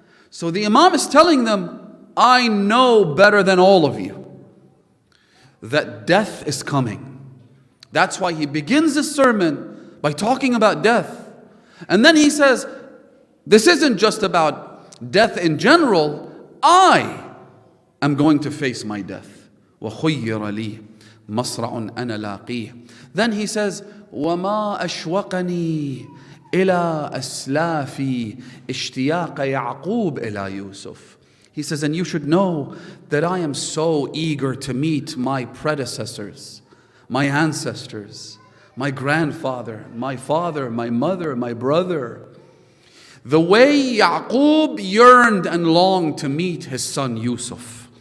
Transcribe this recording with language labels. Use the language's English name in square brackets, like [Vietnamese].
[English] So the Imam is telling them, I know better than all of you that death is coming. That's why he begins the sermon by talking about death. And then he says, this isn't just about death in general. I am going to face my death. [Arabic] وَخُيِّرَ لِي مَصْرَعٌ أَنَا لَاقِيهِ. [English] Then he says, [Arabic] وَمَا أَشْوَقَنِي إِلَىٰ أَسْلَافِي اشْتِيَاقَ يَعْقُوبَ إِلَىٰ يُوسُفَ. [English] He says, and you should know that I am so eager to meet my predecessors, my ancestors, my grandfather, my father, my mother, my brother. The way Yaqub yearned and longed to meet his son Yusuf.